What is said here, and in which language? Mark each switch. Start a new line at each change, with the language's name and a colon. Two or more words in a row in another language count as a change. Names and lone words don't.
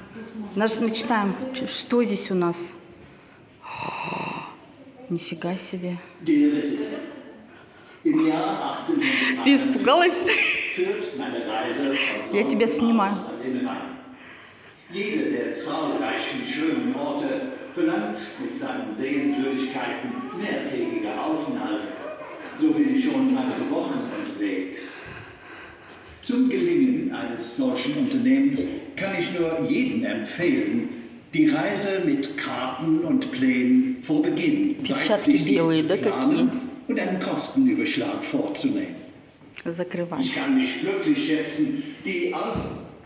Russian: Начинаем. Что здесь у нас? Нифига себе. Ты испугалась? Я тебя снимаю.
German: Jede der zahlreichen schönen Orte verlangt mit seinen Sehenswürdigkeiten mehrtägige Aufenthalte. So bin ich schon einige Wochen unterwegs. Zum Gelingen eines solchen Unternehmens kann ich nur jedem empfehlen, die Reise mit Karten und Plänen vor Beginn
Russian: белые, да, какие?
German: und einen Kostenüberschlag vorzunehmen.
Russian: Закрывай.
German: Ich kann mich glücklich schätzen, die